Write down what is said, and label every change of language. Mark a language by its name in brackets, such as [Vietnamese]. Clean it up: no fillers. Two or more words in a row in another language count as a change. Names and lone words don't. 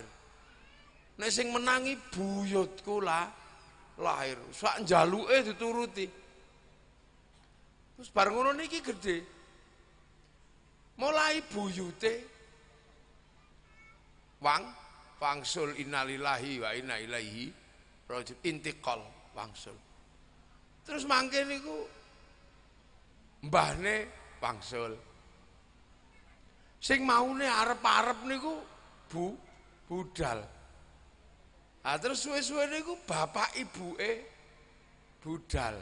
[Javanese] Nek sing menangi buyutku lahir. Sak njaluke dituruti. Terus bar ngono niki gedhe. Mulai buyute wangsul [Arabic] innalillahi wa inna ilaihi raji'un, [Javanese] intiqal wangsul. Terus mangke niku mbahne wangsul. Sing maune arep-arep niku budal. Terus suwe-suwe niku bapak ibuke budal.